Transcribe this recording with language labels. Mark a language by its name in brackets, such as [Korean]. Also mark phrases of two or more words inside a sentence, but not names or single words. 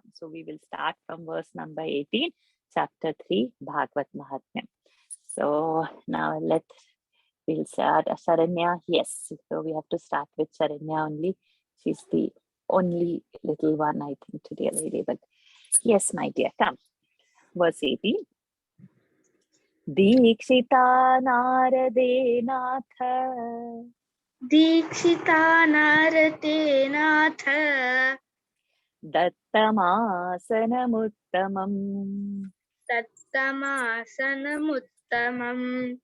[English] So we will start from verse number 18, chapter 3, Bhagwat Mahatmyam. So now we'll start Sharanya. Yes, so we have to start with Sharanya only. She's the only little one, I think, today, lady. But yes, my dear, come. Verse 18. [Sanskrit] दीक्षिता नारदे नाथ. दीक्षिता नारते नाथ. दत्तमासनमुत्तमम्. दत्तमासनमुत्तमम्.